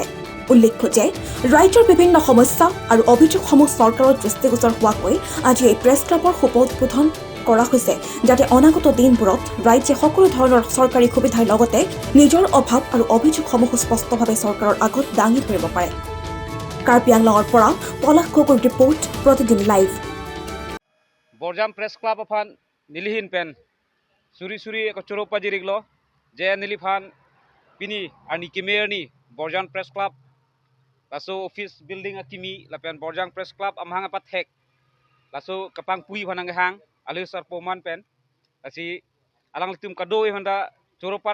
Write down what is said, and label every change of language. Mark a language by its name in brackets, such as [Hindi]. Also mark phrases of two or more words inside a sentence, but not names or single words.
[Assamese] উল্লেখ্য যে ৰাজ্যৰ বিভিন্ন সমস্যা আৰু অভিযোগসমূহ চৰকাৰৰ দৃষ্টিগোচৰ হোৱাকৈ আজি এই প্ৰেছ ক্লাবৰ শুভ উদ্বোধন কৰা হৈছে, যাতে অনাগত দিনবোৰত ৰাজ্যে সকলো ধৰণৰ চৰকাৰী সুবিধাৰ লগতে নিজৰ অভাৱ আৰু অভিযোগসমূহ স্পষ্টভাৱে চৰকাৰৰ আগত দাঙি ধৰিব পাৰে। কাৰ্বি আংলঙৰ পৰা পলাশ গগৈৰ ৰিপৰ্ট, প্ৰতিদিন লাইভ। [Karbi] Borjam Press Club afan nilihin pen suri ko choropa jiriglo je nilifan pini ani kimer ni Borjam Press Club laso office building akimi lapen Borjam Press Club amhang apat hek laso kapang pui phanang hang alisar poman pen asi alang litum kadoi handa choropat